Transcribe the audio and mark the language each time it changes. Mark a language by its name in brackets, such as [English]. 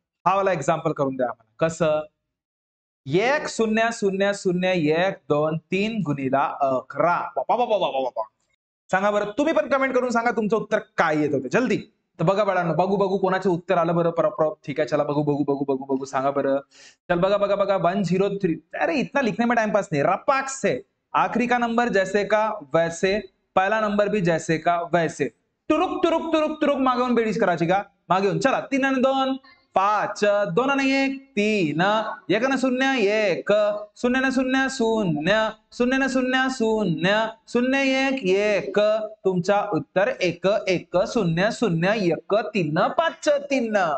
[Marathi] हा वाला एक्झाम्पल करून द्या आम्हाला. कसं? 1 0 0 0 1 2 3 गुणीला 11. बाबा सांगा बरं, तुम्ही पण कमेंट करून सांगा तुमचं उत्तर काय येत होतं जल्दी. तर बघा बाळांनो, बघू कोणाचे उत्तर आलं बरं. ठीक है, चला बघू सांगा बरं. चल बघा 103. [Hindi] अरे इतना लिखने में टाइम पास नहीं, रपाक से. आखिरी का नंबर जैसे का वैसे, पहला नंबर भी जैसे का वैसे. [Marathi] तुरुक मागे येऊन बेडीज करायची का? मागे येऊन चला. 3 आणि 2 5, 2 आणि 1 3, 1 आणि 0 1, 0 आणि 0 0, 0 आणि 0 0, 0 1 1. तुमचा उत्तर 1 1 0 0 1 3 5 3.